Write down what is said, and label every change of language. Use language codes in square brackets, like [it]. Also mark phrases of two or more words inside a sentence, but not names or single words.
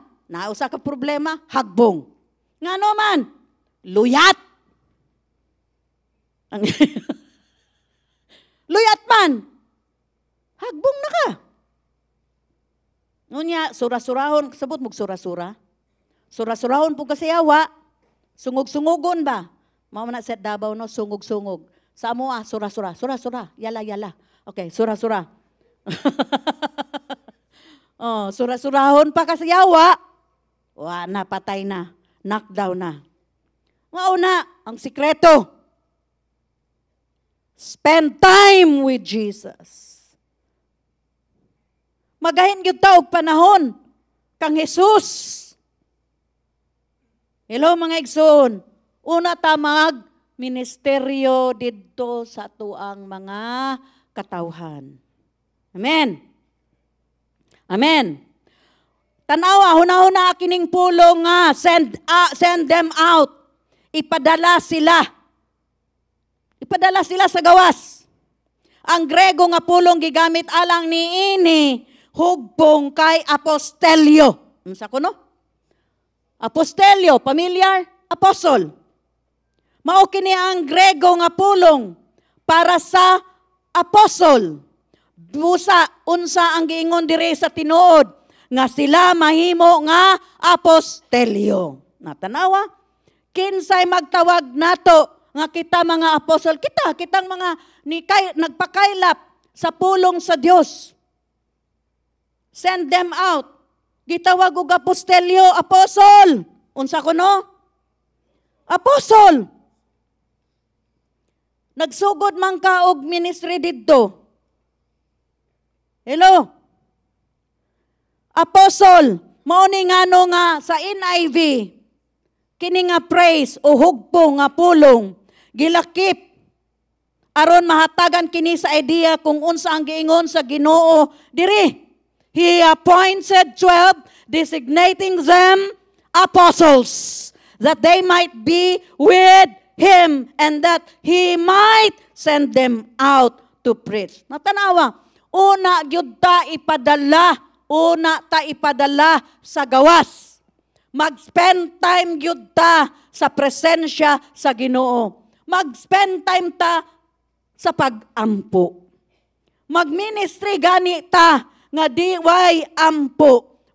[ceb] Nausa ka problema, hagbong. Ngano man? Luyat. Luyat man. Hagbong na ka. Ngunya, sura-surahon, sabot mong sura-sura. Sura-surahon po kasi yawa. Sungog-sungogon ba? Mao na set Davao no, sungog-sungog. Sa amo sura-sura, sura-sura, yala-yala. Okay, sura-sura. Oh, sura-surahon pa kasi yawa. Wa na, patay na. Knockdown na. Mao na, ang sikreto. [en] Spend time with Jesus. [ceb] Magahin gyud ta og panahon kang Jesus. Hello mga igsoon. Una ta mag-ministeryo didto sa tuang mga katawhan. Amen. Amen. Tanawa, huna-huna kining pulong nga, [en] send them out. [ceb] Ipadala sila. Ipadala sila sa gawas. Ang Grego nga pulong gigamit alang niini, hugpong kay apostelyo. Unsa kuno? Apostelyo, familiar? Apostle. Mao kini ang Grego nga pulong para sa apostle. Busa, unsa ang giingon diri sa tinuod nga sila mahimo nga apostelyo. Natanawa? Kinsay magtawag nato nga kita mga apostol, kitang mga nagpakaylap sa pulong sa Dios. [en] Send them out. [ceb] Gitawag og apostelyo, apostle. Unsa kuno? Apostle. Nagsugod man ka og ministry didto. Hello? Apostle, mao ni ngano nga sa NIV, kini nga praise o hugpong nga pulong, gilakip, aron mahatagan kini sa idea kung unsa ang giingon sa Ginoo diri. [en] He appointed 12, designating them apostles, that they might be with Him and that He might send them out to preach. [ceb] Natanawa, una gyud ta ipadala sa gawas. Mag- [en] spend time [ceb] gyud ta sa presensya sa Ginoo. Mag- [en] spend time [ceb] ta sa pag-ampo. Mag-ministry gani ta nga di way ampo.